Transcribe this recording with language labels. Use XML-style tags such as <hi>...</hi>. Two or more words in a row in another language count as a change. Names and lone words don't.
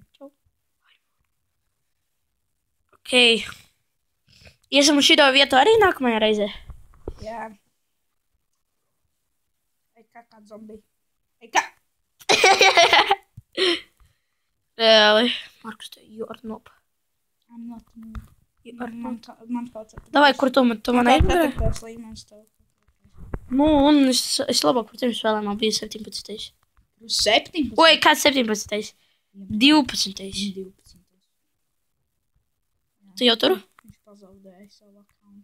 <lv>Čau. Ok. Iesim uz šito vietu arī nākamajā reizē. Jā. Kā zombie. Kā? Reāli. Markus,</lv> <en>you are noob. I'm not noob. You are noob.</en> <lv>Man kaut kā. Davai, kur tu man negribēji? Tas līmenis tev. Nu, un es labāk par tiem spēlēm man bija 17. 17? Oi, kāds 17? 12. Tu jau tur? Viņš pazaudēja savu akkauntu.</lv>